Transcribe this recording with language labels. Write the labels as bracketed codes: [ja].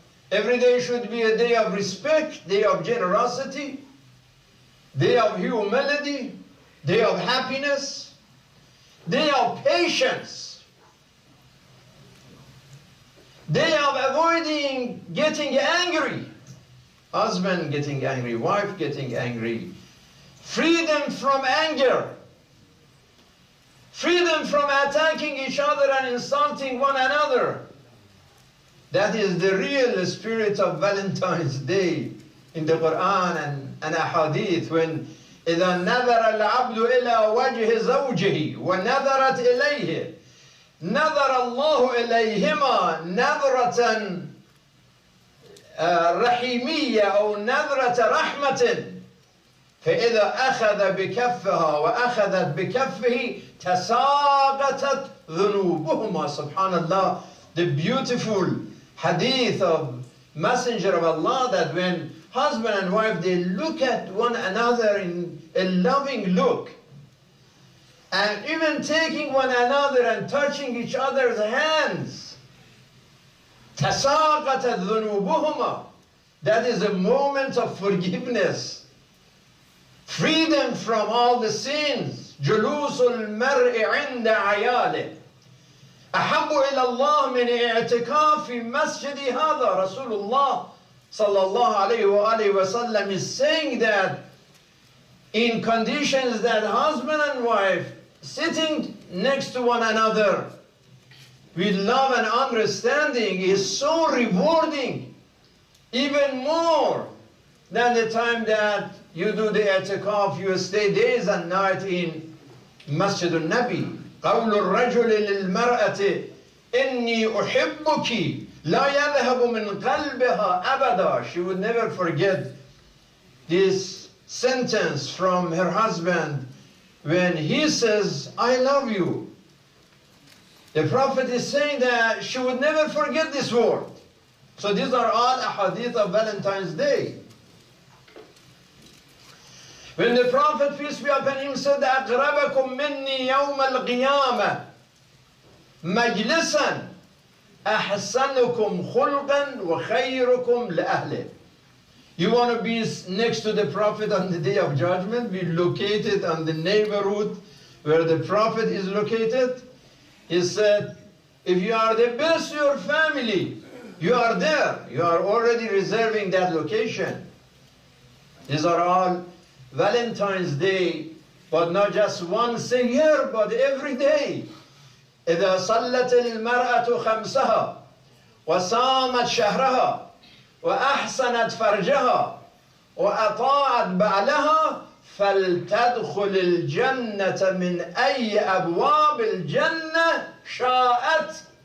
[en] Every day should be a day of respect, day of generosity, day of humility, day of happiness, day of patience, day of avoiding getting angry. Husband getting angry, wife getting angry. Freedom from anger. Freedom from attacking each other and insulting one another. That is the real spirit of Valentine's Day in the Quran and Ahadith, when [ar] إذا نظر العبد إلى وجه زوجه ونظرت إليه نظر الله إليهما نظرة رحيمية أو نظرة رحمة فإذا أخذ بكفها وأخذت بكفه تساقطت ذنوبهما. [en] Subhanallah, the beautiful hadith of Messenger of Allah, that when husband and wife, they look at one another in a loving look, and even taking one another and touching each other's hands, [ar] تساقطت ذنوبهما, [en] that is a moment of forgiveness, freedom from all the sins. [ar] جلوس المرء عند عياله أحب إلى الله من اعتكاف في مسجد هذا. [en] Rasulullah sallallahu alayhi wa alihi wa sallam is saying that in conditions that husband and wife sitting next to one another with love and understanding is so rewarding, even more than the time that you do the i'tikaf, you stay days and night in Masjid al-Nabi. [ar] قول الرجل للمرأة إني أحبك لا يذهب من قلبها أبدا. [en] She would never forget this sentence from her husband when he says, I love you. The Prophet is saying that she would never forget this word. So these are all ahadith of Valentine's Day. When the Prophet, peace be upon him, said, [ar] أقربكم مني يوم القيامة مجلسا أحسنكم خلقا وخيركم لأهله. [en] You want to be next to the Prophet on the Day of Judgment, be located on the neighborhood where the Prophet is located. He said, if you are the best to your family, you are there. You are already reserving that location. These are all Valentine's Day, but not just once a year, but every day. [ar] إذا صلت المرأة خمسها وصامت شهرها وأحسنت فرجها وأطاعت بعلها فلتدخل الجنة من أي أبواب الجنة شاءت.